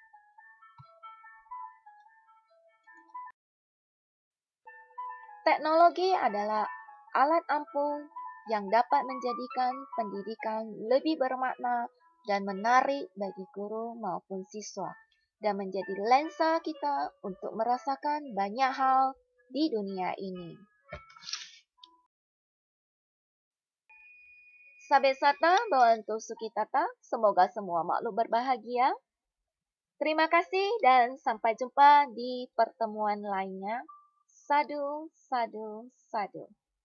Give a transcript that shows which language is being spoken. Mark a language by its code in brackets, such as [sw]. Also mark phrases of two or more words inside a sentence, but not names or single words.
[id] Teknologi adalah alat ampuh yang dapat menjadikan pendidikan lebih bermakna dan menarik bagi guru maupun siswa, dan menjadi lensa kita untuk merasakan banyak hal di dunia ini. [pi] Sabe sata bawantu sukitata, [id] semoga semua makhluk berbahagia. Terima kasih dan sampai jumpa di pertemuan lainnya. [pi] Sadu, sadu, sadu.